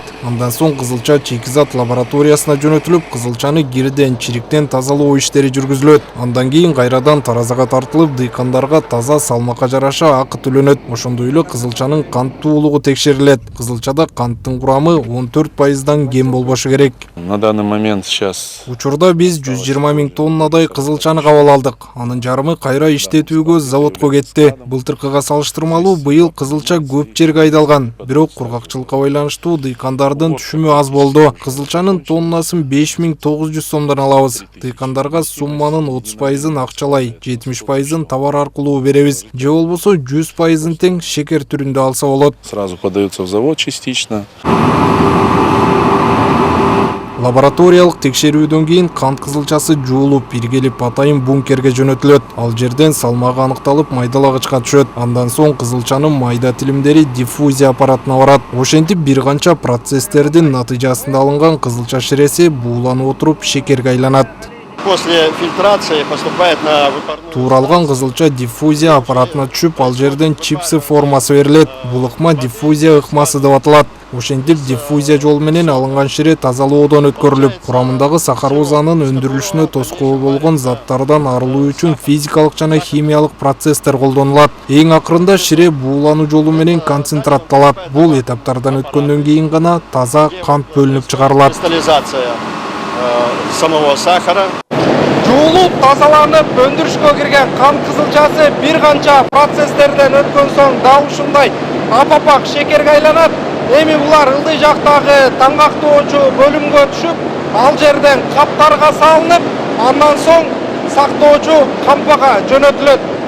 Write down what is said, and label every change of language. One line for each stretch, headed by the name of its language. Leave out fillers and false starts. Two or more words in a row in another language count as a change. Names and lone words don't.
Kyrgyz: Андан соң кызылча чекизат лабораториясына жөнөтүлүп, кызылчаны кирден, чириктен тазалоо иштери жүргүзүлөт. Андан кийин кайрадан таразага тартылып, дыйкандарга таза салмакка жараша акы төлөнөт. Ошондой эле кызылчанын канттуулугу текшерилет. Кызылчада канттын курамы 14%дан кем болбошу керек.
Russian: На данный момент сейчас
Kyrgyz: Учурда биз 120 миң тоннадай кызылчаны кабыл алдык. Анын жарымы кайра иштетүүгө заводко кетти. Былтыркыга салыштырмалуу быйыл кызылча көп жерге айдалган. Бирок кургакчылыкка байланыштуу дыйкандар дыйкандардын түшүмү аз болду. Кызылчанын тоннасын 5900 сомдон алабыз. Дыйкандарга сумманын 30%-ын акчалай, 70%-ын товар аркылуу беребиз. Же болбосо 100%-ын тең шекер түрүндө алса болот.
Russian: Сразу подается в завод частично.
Kyrgyz: Лабораториялык текшерүүдөн кийин кант кызылчасы жуулуп, иргелип атайын бункерге жөнөтүлөт. Ал жерден салмагы аныкталып, майдалагычка түшөт. Андан соң кызылчанын майда тилимдери диффузия аппаратына барат. Ошентип бир канча процесстердин натыйжасында алынган кызылча ширеси бууланып отуруп шекерге айланат.
Russian: После фильтрации поступает на
Kyrgyz: Тууралган кызылча диффузия аппаратына түшүп, ал жерден чипсы формасы берилет. Бул ыкма диффузия ыкмасы деп аталат. Ошентип диффузия жолу менен алынган шире тазалоодон өткөрүлүп, курамындагы сахарозанын өндүрүлүшүнө тоскоол болгон заттардан арылуу үчүн физикалык жана химиялык процесстер колдонулат. Эң акырында шире буулануу жолу менен концентратталат. Бул этаптардан өткөндөн кийин гана таза кант бөлүнүп чыгарылат.
Russian: кристаллизация самого сахара.
Kyrgyz: Жуулуп, тазаланып, өндүрүшкө кирген кант кызылчасы бир канча процесстерден өткөн соң дал ушундай апапак шекерге айланат. Эми булар ылдый жактагы таңактоочу бөлүмгө түшүп, ал жерден каптарга салынып, андан соң сактоочу кампага жөнөтүлөт.